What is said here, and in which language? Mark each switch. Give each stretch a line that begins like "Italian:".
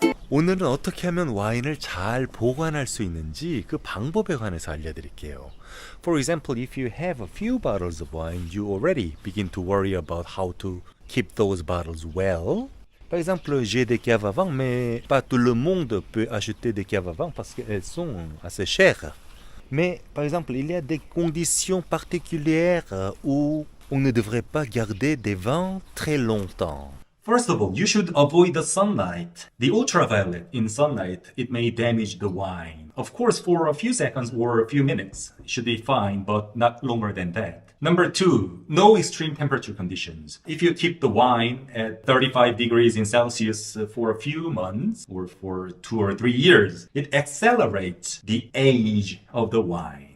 Korean: 오늘은 어떻게 하면 와인을 잘 보관할 수 있는지 그 방법에 관해서 알려드릴게요.
English: For example, if you have a few bottles of wine, you already begin to worry about how to keep those bottles well.
French: Par exemple, j'ai des caves à vin, mais pas tout le monde peut acheter des caves à vin parce qu'elles sont assez chères. Mais par exemple, il y a des conditions particulières où on ne devrait pas garder des vins très longtemps.
English: First of all, you should avoid the sunlight. The ultraviolet in sunlight, it may damage the wine. Of course, for a few seconds or a few minutes, it should be fine, but not longer than that. Number two, no extreme temperature conditions. If you keep the wine at 35 degrees in Celsius for a few months or for 2 or 3 years, it accelerates the age of the wine.